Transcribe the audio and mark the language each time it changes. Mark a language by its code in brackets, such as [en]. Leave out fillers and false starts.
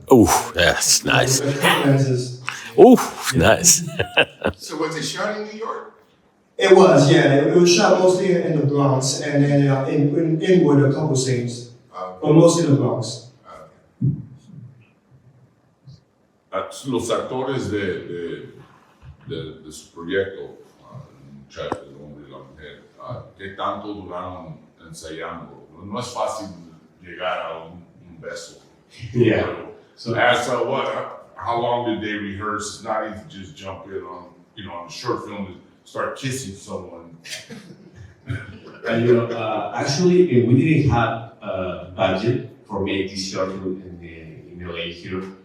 [en] Oh, that's nice. The quick lenses. Oh, nice. So was it shot in New York? It was, yeah. It was shot mostly in the Bronx and then in Inwood a couple scenes, but mostly the Bronx. [es] Los actores de su proyecto, el muchacho, el hombre y la mujer, ¿qué tanto duraron ensayando? No es fácil llegar a un beso. [en] Yeah. So how long did they rehearse? It's not easy to just jump in on a short film to start kissing someone. Actually, we didn't have a budget for making this short film in LA here.